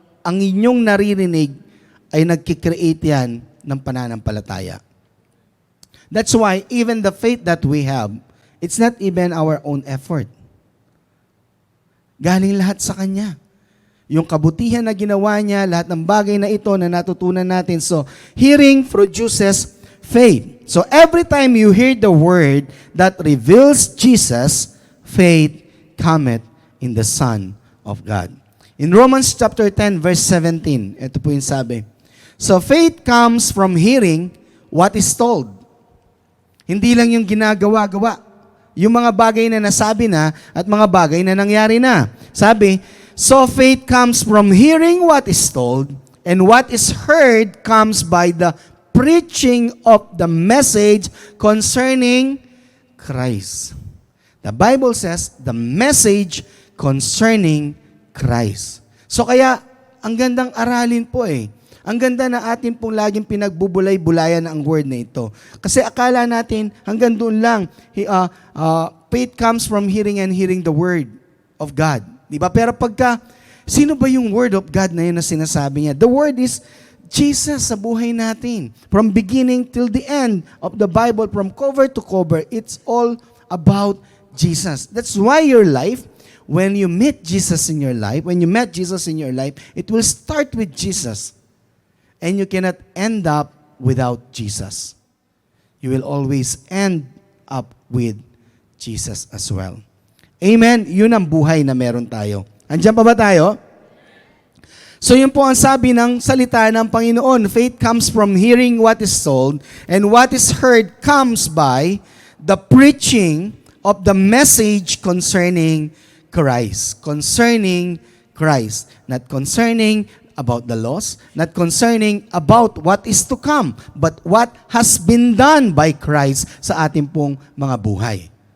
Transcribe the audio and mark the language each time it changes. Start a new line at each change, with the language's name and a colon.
Filipino: Ang inyong naririnig ay nagkikreate yan ng pananampalataya.
English: That's why even the faith that we have, it's not even our own effort.
Filipino: Galing lahat sa Kanya. Yung kabutihan na ginawa niya, lahat ng bagay na ito na natutunan natin.
English: So, hearing produces faith. So, every time you hear the word that reveals Jesus, faith cometh in the Son of God. In Romans chapter 10, verse 17,
Filipino: ito po yung sabi.
English: So, faith comes from hearing what is told.
Filipino: Hindi lang yung ginagawa-gawa. Yung mga bagay na nasabi na at mga bagay na nangyari na.
English: Sabi, so faith comes from hearing what is told, and what is heard comes by the preaching of the message concerning Christ. The Bible says, the message concerning Christ.
Filipino: So kaya, ang gandang aralin po eh. Ang ganda na atin pong laging pinagbubulay-bulayan ang word na ito. Kasi akala natin, hanggang doon lang,
English: faith comes from hearing and hearing the word of God.
Filipino: Diba? Pero pagka, sino ba yung word of God na yun na sinasabi niya?
English: The word is Jesus
Filipino: sa buhay natin.
English: From beginning till the end of the Bible, from cover to cover, it's all about Jesus. That's why your life, when you meet Jesus in your life, when you met Jesus in your life, it will start with Jesus. And you cannot end up without Jesus. You will always end up with Jesus as well. Amen?
Filipino: Yun ang buhay na meron tayo. Andiyan pa ba tayo? So yun po ang sabi ng salita ng Panginoon.
English: Faith comes from hearing what is told, and what is heard comes by the preaching of the message concerning Christ. Concerning Christ. Not concerning about the laws, not concerning about what is to come, but what has been done by Christ
Filipino: sa ating pong mga buhay.